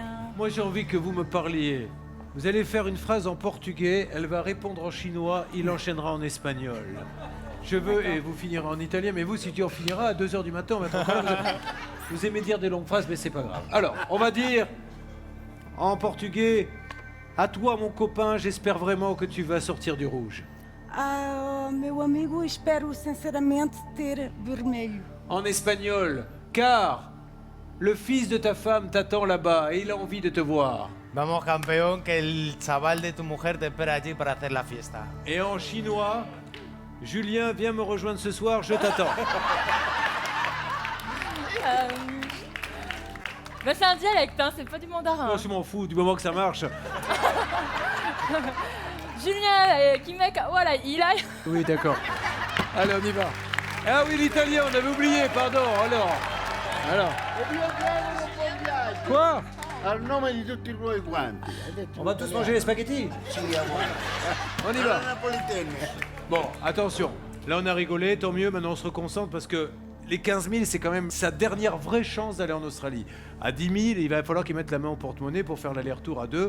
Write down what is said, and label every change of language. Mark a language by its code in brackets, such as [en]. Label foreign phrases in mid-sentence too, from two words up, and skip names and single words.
[fr] Moi, j'ai envie que vous me parliez. Vous allez faire une phrase en portugais, elle va répondre en chinois, il enchaînera en espagnol. Je veux, et vous finirez en italien, mais vous, si tu en finiras à 2h du matin, on va être en train de... Vous aimez dire des longues phrases, mais c'est pas grave. Alors, on va dire en portugais, à toi, mon copain, j'espère vraiment que tu vas sortir du rouge. [pt] Meu amigo, espero sinceramente ter vermelho. [fr] En espagnol, car le fils de ta femme t'attend là-bas et il a envie de te voir. [es] Vamos, campeón, que el chaval de tu mujer te espera allí para hacer la fiesta. [fr] Et en chinois, Julien, viens me rejoindre ce soir, je t'attends. Bah, c'est un dialecte, hein, c'est pas du mandarin. Moi, je m'en fous, du moment que ça marche. Julien, qui mec, voilà, il a... Oui, d'accord. Allez, on y va. Ah oui, l'italien, on avait oublié, pardon. Alors. Quoi? [it] Al nome di tutti i tuoi guanti. [fr] On va tous manger les spaghettis? On y va. Bon, attention. Là, on a rigolé, tant mieux. Maintenant, on se reconcentre parce que les 15 000, c'est quand même sa dernière vraie chance d'aller en Australie. À 10 000, il va falloir qu'il mette la main au porte-monnaie pour faire l'aller-retour à 2.